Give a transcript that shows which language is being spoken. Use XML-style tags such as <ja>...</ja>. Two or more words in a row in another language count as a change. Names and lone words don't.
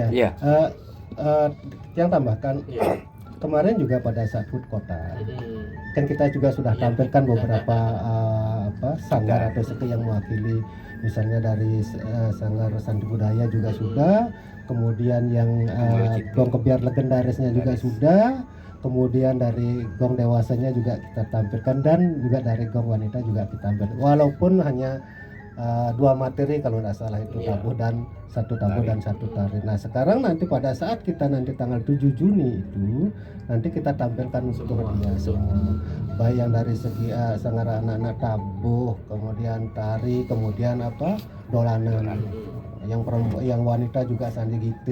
<id>Iya. Yang tambahkan. Kemarin juga pada saat HUT kota kan kita juga sudah tampilkan beberapa sanggar atau seperti yang mewakili, misalnya dari sanggar sandi budaya juga sudah, kemudian yang gong kebiar legendarisnya juga sudah, kemudian dari gong dewasanya juga kita tampilkan, dan juga dari gong wanita juga kita tampilkan, walaupun hanya 2 materi kalau tidak salah itu, tabuh dan satu tari. Nah sekarang nanti pada saat kita nanti tanggal 7 Juni itu nanti kita tampilkan semua, baik yang dari segi sanggar anak-anak tabuh, kemudian tari, kemudian dolanan, yang wanita juga sandi gitu.</id>